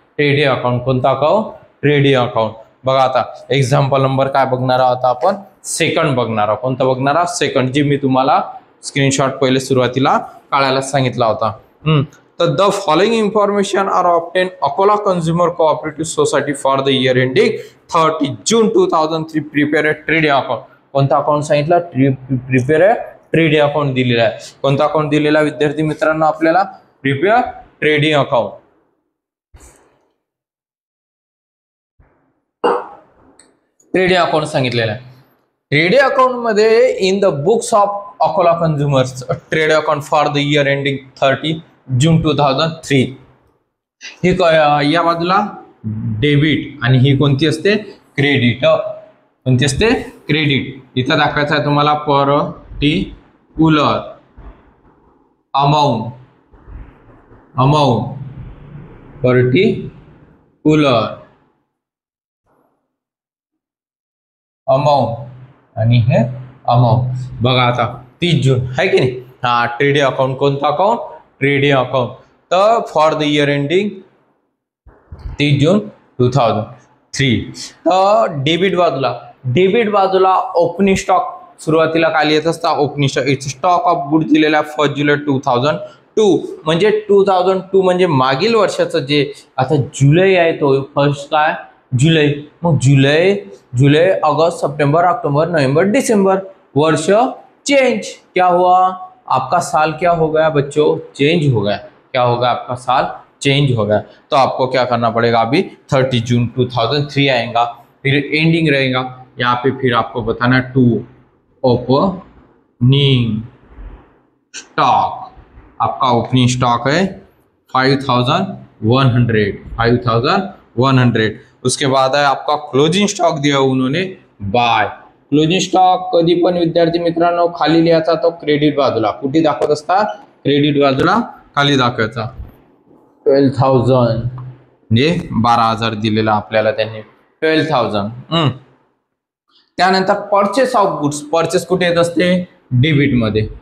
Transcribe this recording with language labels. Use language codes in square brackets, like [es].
[mr] Trading account, कोणता account, trading account. बघा आता एक्झाम्पल नंबर काय बघणार आहोत आपण, सेकंड बघणार आहोत. कोणता बघणार आहोत, सेकंड, जे मी तुम्हाला स्क्रीनशॉट पहिले सुरुवातीला काढायला सांगितला होता. [en] तर the following information are obtain Akola consumer cooperative society for the year ending 30 जून 2003. Prepare a trading account. [mr] कोणता अकाउंट सांगितलं, [en] prepare a trading account [mr] दिलेला आहे. कोणता अकाउंट दिलेला विद्यार्थी मित्रांनो आपल्याला, [en] Prepare trading account. [mr] Trading account सांगितलेलं आहे. ट्रेडिंग अकाउंट मध्ये [en] In the books of Akola consumers trade account for the year ending 30 June 2003. [mr] ही या बाजूला डेबिट आणि ही कोणती असते, क्रेडिट. कोणती असते, क्रेडिट. इथं दाखवायचं आहे तुम्हाला पर्टिक्युलर अमाऊंट, पर्टिक्युलर अमाऊंट आणि हे अमाऊंट. बघा आता 30 जून आहे की नाही. ट्रेडिंग अकाउंट, कोणता अकाउंट, ट्रेडिंग अकाउंट. [en] तर for the year ending 30 June 2003. [mr] तर डेबिट बाजूला ओपनिंग स्टॉक सुरुवातीला काय लिहित असता, opening stock. It's stock of good दिलेला 1 जुलै 2002. म्हणजे 2002 म्हणजे मागील वर्षाचं जे आता जुलै आहे तो फर्स्ट काय जुलै. मग जुलै अगस्त सितंबर अक्टूबर नवंबर दिसंबर, वर्ष चेंज. [hi] क्या हुआ, आपका साल क्या हो गया बच्चों, चेंज हो गया. क्या होगा, आपका साल चेंज हो गया. तो आपको क्या करना पड़ेगा, अभी 30 जून 2003 आएगा, फिर एंडिंग रहेगा. यहाँ पे फिर आपको बताना टू ओपनिंग स्टॉक. आपका ओपनिंग स्टॉक है 5,100. उसके बाद है आपका क्लोजिंग स्टॉक दिया उन्होंने बाय. [mr] क्लोजिंग स्टॉक कधी पण विद्यार्थी मित्रांनो खाली लिहायचा तो क्रेडिट बाजूला. कुठे दाखवत असता, क्रेडिट बाजूला खाली दाखवायचा. 12,000 म्हणजे 12,000 दिलेला आपल्याला त्यांनी, 12,000. त्यानंतर परचेस ऑफ गुड्स, परचेस कुठे येत असते, डेबिट मध्ये.